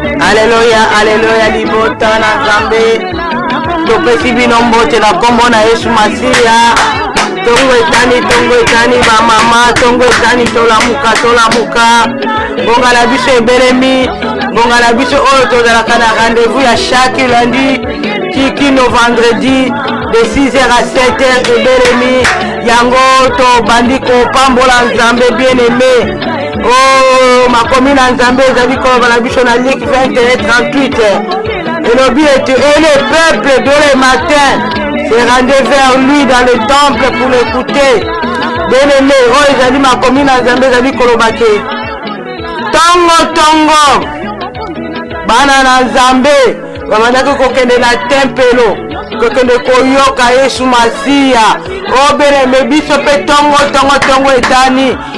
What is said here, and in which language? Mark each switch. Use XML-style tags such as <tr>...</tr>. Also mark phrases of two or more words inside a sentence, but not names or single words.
<ln>Aleluya, aleluya, libota na Nzambe. Topesi bino mbote na kombo na Yesu Masiya. Tongo etani, tongo etani, ba mama, tongo etani, tolamuka, tolamuka. Bonga na biso ebelemi, bonga na biso oyo tozalaka na rendez-vous ya</ln> <fr>chaque lundi. Tiki no vendredi de six heures à sept heures ebelemi.</fr> <ln>Yango tobandi kopambola Nzambe bien-aimé. Oh, makomi na Nzambe ezali koloba na biso na Luc vingt et un trente-huit. Elobi ete,</ln> <fr>et le peuple de le matin se rendait vers lui dans le temple pour l'écouter. Bien-aimé,</fr> <ln>oyo ezali makomi na Nzambe ezali koloba ke tongo tongo bana na Nzambe babandaki kokende na tempelo, kokende koyoka Yesu Masiya. O bien-aimé, biso mpe tongo tongo tongo etani.</ln>